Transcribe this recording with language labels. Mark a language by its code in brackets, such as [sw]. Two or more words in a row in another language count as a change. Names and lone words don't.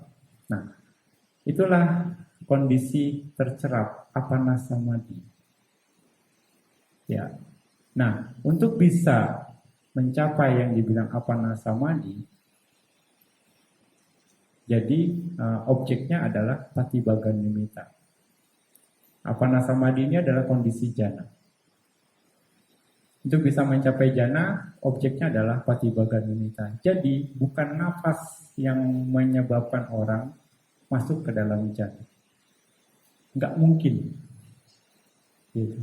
[id] Nah, itulah kondisi tercerap [pi] apana samadhi. [id] Ya. Nah, untuk bisa mencapai yang dibilang [pi] apana samadhi, [id] jadi objeknya adalah [pi] Patibaga nimitta. Apana samadhi [id] ini adalah kondisi jana. Untuk bisa mencapai jana, objeknya adalah [pi] Patibaga nimitta. [id] Jadi bukan nafas yang menyebabkan orang masuk ke dalam jana. Nggak mungkin. Gitu.